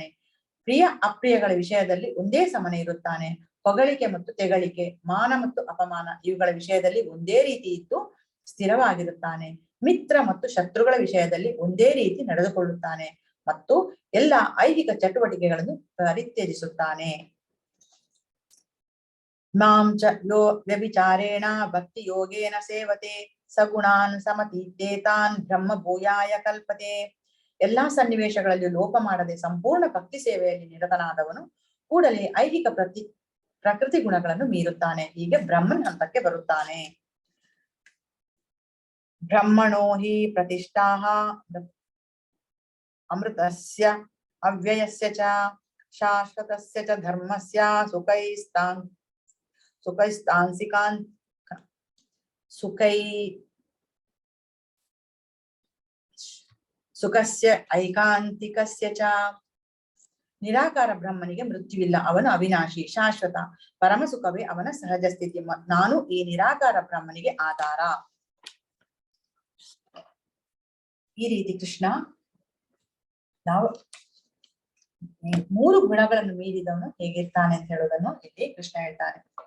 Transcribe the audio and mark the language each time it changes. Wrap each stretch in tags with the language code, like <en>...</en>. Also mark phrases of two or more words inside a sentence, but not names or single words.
<kn>ಪ್ರಿಯ ಅಪ್ರಿಯಗಳ ವಿಷಯದಲ್ಲಿ ಒಂದೇ ಸಮನೆ ಇರುತ್ತಾನೆ. ಹೊಗಳಿಕೆ ಮತ್ತು ತೆಗಳಿಕೆ, ಮಾನ ಮತ್ತು ಅಪಮಾನ ಇವುಗಳ ವಿಷಯದಲ್ಲಿ ಒಂದೇ ರೀತಿ ಇದ್ದು ಸ್ಥಿರವಾಗಿರುತ್ತಾನೆ. ಮಿತ್ರ ಮತ್ತು ಶತ್ರುಗಳ ವಿಷಯದಲ್ಲಿ ಒಂದೇ ರೀತಿ ನಡೆದುಕೊಳ್ಳುತ್ತಾನೆ ಮತ್ತು ಎಲ್ಲ ಐಹಿಕ ಚಟುವಟಿಕೆಗಳನ್ನು ಪರಿತ್ಯಜಿಸುತ್ತಾನೆ.</kn> <sa>ಮಾಂ ಚ ಯೋ ವ್ಯಭಿಚಾರೇಣ ಭಕ್ತಿ ಯೋಗೇನ ಸೇವತೆ ಸಗುಣಾನ್ ಸಮತೀತೇತಾನ್ ಬ್ರಹ್ಮ ಭೂಯಾಯ ಕಲ್ಪತೆ.</sa> <kn>ಎಲ್ಲಾ ಸನ್ನಿವೇಶಗಳಲ್ಲಿ ಲೋಪ ಮಾಡದೆ ಸಂಪೂರ್ಣ ಭಕ್ತಿ ಸೇವೆಯಲ್ಲಿ ನಿರತನಾದವನು ಕೂಡಲೇ ಐಹಿಕ ಪ್ರಕೃತಿ ಗುಣಗಳನ್ನು ಮೀರುತ್ತಾನೆ. ಹೀಗೆ ಬ್ರಹ್ಮನ್ ಹಂತಕ್ಕೆ ಬರುತ್ತಾನೆ.</kn> <sa>ಬ್ರಹ್ಮಣೋ ಹಿ ಪ್ರತಿಷ್ಠಾಃ ಅಮೃತಸ್ಯ ಅವ್ಯಯಸ್ಯ ಚ ಶಾಶ್ವತಸ್ಯ ಚ ಧರ್ಮಸ್ಯ ಸುಖಸ್ಯ ಐಕಾಂತಿಕಸ್ಯ ಚ.</sa> <kn>ನಿರಾಕಾರ ಬ್ರಹ್ಮನಿಗೆ ಮೃತ್ಯುವಿಲ್ಲ, ಅವನು ಅವಿನಾಶಿ, ಶಾಶ್ವತ, ಪರಮ ಸುಖವೇ ಅವನ ಸಹಜ ಸ್ಥಿತಿ. ನಾನು ಈ ನಿರಾಕಾರ ಬ್ರಹ್ಮನಿಗೆ ಆಧಾರ. ಈ ರೀತಿ ಕೃಷ್ಣ ನಾವು ಮೂರು ಗುಣಗಳನ್ನು ಮೀರಿದವನು ಹೇಗಿರ್ತಾನೆ ಅಂತ ಹೇಳೋದನ್ನು ಇಲ್ಲಿ ಕೃಷ್ಣ ಹೇಳ್ತಾನೆ.</kn>